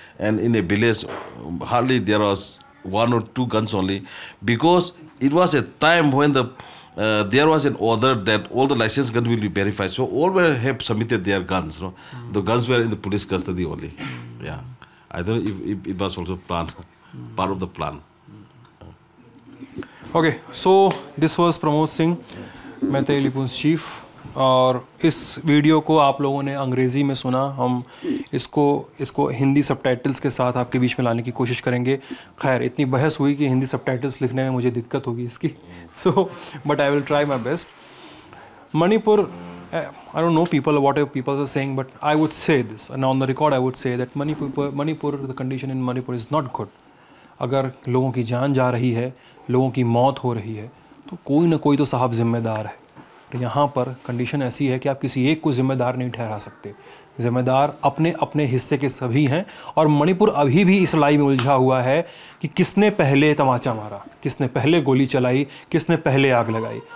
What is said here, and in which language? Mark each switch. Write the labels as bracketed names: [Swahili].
[English] And in a village, hardly there was 1 or 2 guns only, because it was a time when there was an order that all the licensed guns will be verified. So all have submitted their guns. No? The guns were in the police custody only. Yeah, I don't know if it was also planned, part of the plan. Okay, so this was Pramot Singh, Meitei Leepun's chief. [Hindi] और इस video को आप लोगों ने अंग्रेज़ी में सुना. हम इसको हिंदी सबटाइटल्स के साथ आपके बीच में लाने की कोशिश करेंगे. खैर इतनी बहस हुई कि हिंदी सबटाइटल्स लिखने में मुझे दिक्कत होगी इसकी. [English] So but I will try my best. Manipur, I don't know what people are saying, but I would say this, and on the record I would say that Manipur, the condition in Manipur is not good. [Hindi] अगर लोगों की जान जा रही है, लोगों की मौत हो रही है, तो कोई ना कोई तो साहब जिम्मेदार है. यहाँ पर कंडीशन ऐसी है कि आप किसी एक को जिम्मेदार नहीं ठहरा सकते, जिम्मेदार अपने अपने हिस्से के सभी हैं। और मणिपुर अभी भी इस लड़ाई में उलझा हुआ है कि किसने पहले तमाचा मारा, किसने पहले गोली चलाई, किसने पहले आग लगाई।